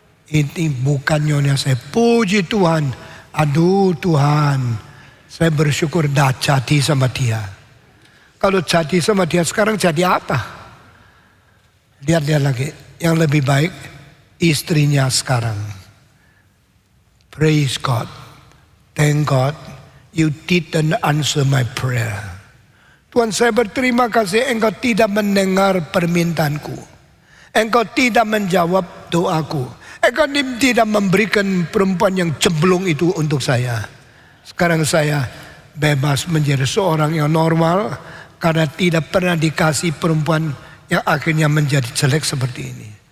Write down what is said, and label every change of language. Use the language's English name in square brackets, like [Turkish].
[Indonesian] Ini bukan nyonya saya. Puji Tuhan. Aduh Tuhan. Saya bersyukur dah jadi sama dia. Kalau jadi sama dia sekarang jadi apa? Lihat dia lagi. Yang lebih baik istrinya sekarang. [English] Praise God. Thank God. You didn't answer my prayer. [Indonesian] Tuhan saya berterima kasih engkau tidak mendengar permintaanku. Engkau tidak menjawab doaku. Engkau tidak memberikan perempuan yang cemplung itu untuk saya. Sekarang saya bebas menjadi seorang yang normal. Karena tidak pernah dikasih perempuan yang akhirnya menjadi jelek seperti ini.